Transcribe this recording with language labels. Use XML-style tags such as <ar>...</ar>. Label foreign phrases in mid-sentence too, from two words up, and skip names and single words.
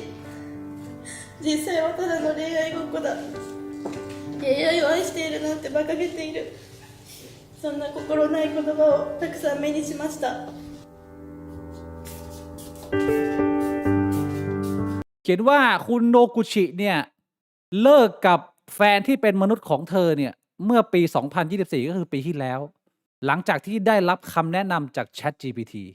<ja>実際はただの恋愛ごっこだ。 AI を愛しているなんて馬鹿げている。そんな心ない言葉をたくさん目にしました。</ja> <th>เขียนว่าคุณโนกุชิเนี่ย เลิกกับแฟนที่เป็นมนุษย์ของเธอเนี่ย เมื่อปี 2024 ก็คือปีที่แล้ว หลังจากที่ได้รับคำแนะนำจาก ChatGPT</th>